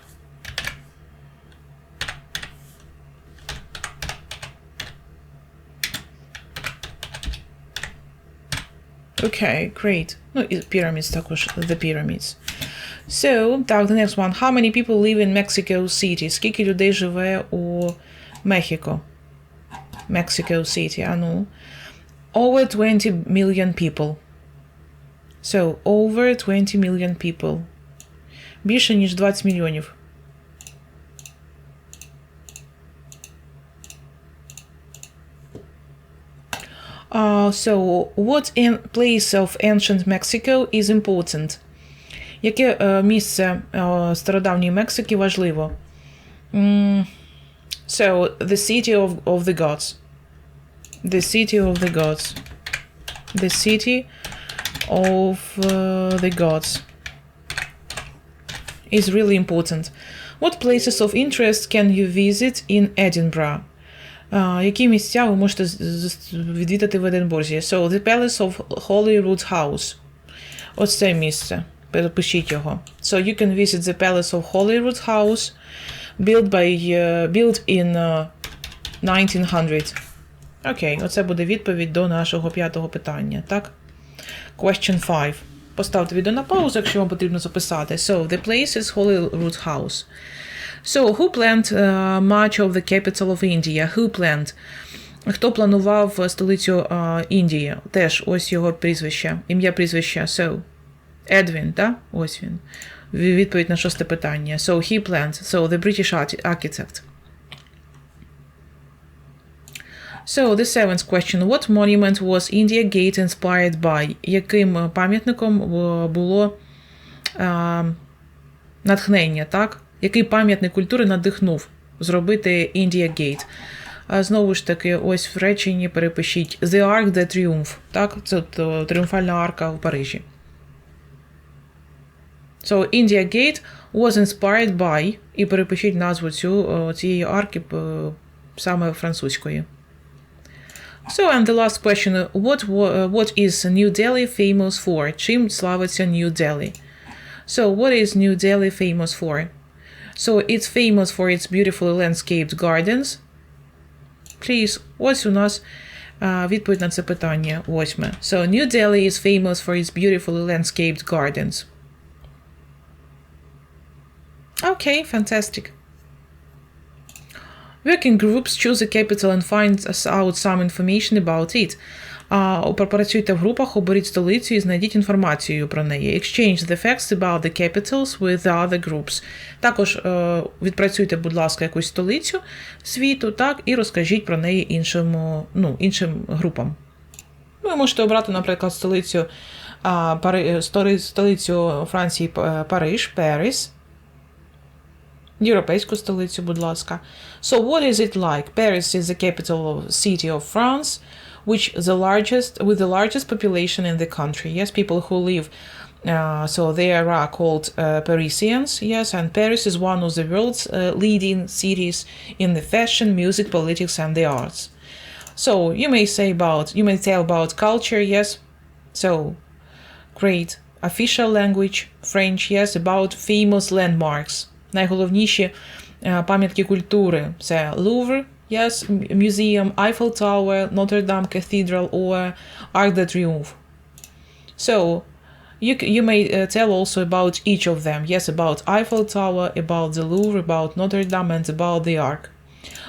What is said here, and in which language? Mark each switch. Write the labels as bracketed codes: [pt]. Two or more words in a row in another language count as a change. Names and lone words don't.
[en] Okay, great. No, pyramids також, the pyramids. So, так, the next one. How many people live in Mexico City? [uk] Скільки людей живе у Мехіко? [en] Mexico City, [uk] а ну. [en] Over 20 million people. So, over 20 million people. [uk] Більше, ніж 20 мільйонів. [en] So, what place of ancient Mexico is important? [uk] Яке місце стародавньої Мексики важливо? [en] So, the city of the gods. The city of the gods. The city of the gods is really important. What places of interest can you visit in Edinburgh? [uk] Які місця ви можете відвідати в Единбурзі? [en] So, the Palace of Holyrood House. [uk] Ось це місце. Перепишіть його. [en] So, you can visit the Palace of Holyrood House, built in 1900. [uk] Окей, оце буде відповідь до нашого 5-го питання, так? [en] Question 5. [uk] Поставте відео на паузу, якщо вам потрібно записати. [en] So, the place is Holyrood House. So, who planned much of the capital of India? Who planned? [uk] Хто планував столицю Індії? Теж ось його прізвище, ім'я прізвище. So, Едвін, так? Ось він. Відповідь на 6-те питання. [en] So, he planned. So, the British architect. So, the 7th question. What monument was India Gate inspired by? [uk] Яким пам'ятником було натхнення, так? Який пам'ятник культури надихнув зробити India Gate? Знову ж таки, ось в реченні перепишіть The Arc de Triomphe, так? Це тріумфальна арка в Парижі. [en] So, India Gate was inspired by, [uk] і перепишіть назву цієї арки саме французької. [en] So, and the last question, what is New Delhi famous for? [uk] Чим славиться New Delhi? [en] So, what is New Delhi famous for? So, it's famous for its beautifully landscaped gardens. Please, [uk] ось у нас відповідь на це питання, 8. [en] So, New Delhi is famous for its beautifully landscaped gardens. Okay, fantastic. Working groups choose a capital and find out some information about it. [uk] Попрацюйте в групах, оберіть столицю і знайдіть інформацію про неї. [en] Exchange the facts about the capitals with the other groups. [uk] Також відпрацюйте, будь ласка, якусь столицю світу, так, і розкажіть про неї іншим групам. Ви можете обрати, наприклад, столицю Франції Париж, Paris. Європейську столицю, будь ласка. [en] So, what is it like? Paris is the capital city of France, with the largest population in the country. Yes, people who live, so they are called Parisians. Yes, and Paris is one of the world's leading cities in the fashion, music, politics, and the arts. So, you may tell about culture. Yes, so great. Official language, French. Yes, about famous landmarks. [uk] Найголовніші пам'ятки культури – це Louvre, [en] yes, Museum, [uk] Eiffel Tower, Notre Dame Cathedral, or Arc de Triomphe. [en] So, you may tell also about each of them. Yes, about Eiffel Tower, about the Louvre, about Notre Dame, and about the Arc.